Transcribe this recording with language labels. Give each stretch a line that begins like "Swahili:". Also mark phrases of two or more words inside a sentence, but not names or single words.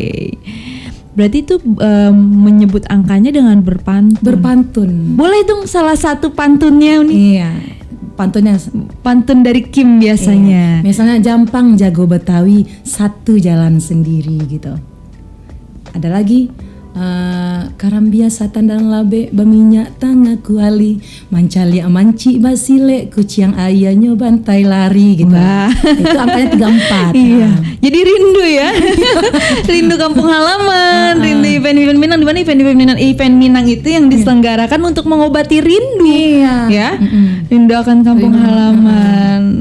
Indonesian: Berarti itu menyebut angkanya dengan berpantun. Berpantun. Boleh dong salah satu pantunnya nih. Iya. Pantunnya pantun dari kim biasanya. Misalnya Jampang jago Betawi, satu jalan sendiri gitu.
Minangkabau: Ada lagi karam biasa tandang labe berminyak tangga kuali mancali manci basile kuciang ayahnya bantai lari gitu.
Indonesian: Itu angkanya 34. Iya. Jadi rindu ya. Rindu kampung halaman, rindu event-event Minang, di mana event Minang itu yang diselenggarakan untuk mengobati rindu. Iya. Ya. Rindu akan kampung halaman.